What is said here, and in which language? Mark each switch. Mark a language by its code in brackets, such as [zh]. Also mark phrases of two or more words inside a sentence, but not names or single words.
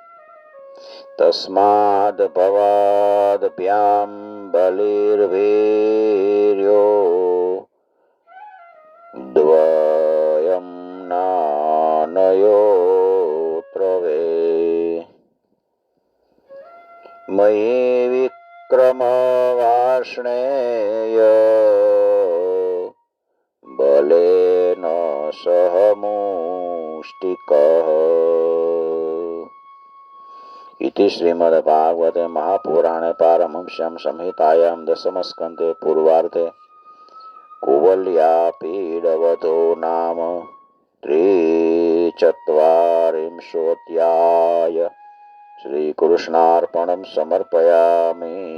[sa] તસ્માદ ભવાદ ભ્યામ બલિર્વીર્યો દ્વયમ નાનયોત્રવે મયી વિક્રમ વાર્ષ્ણેય બલેન સહ મુષ્ટિકઃ. इति श्रीमद्भागवते महापुराणे पारमहंस्यां संहितायां दशमस्कन्धे पूर्वार्धे कुवल्यापीडवधो नाम 43 श्रीकृष्णार्पणं समर्पयामि.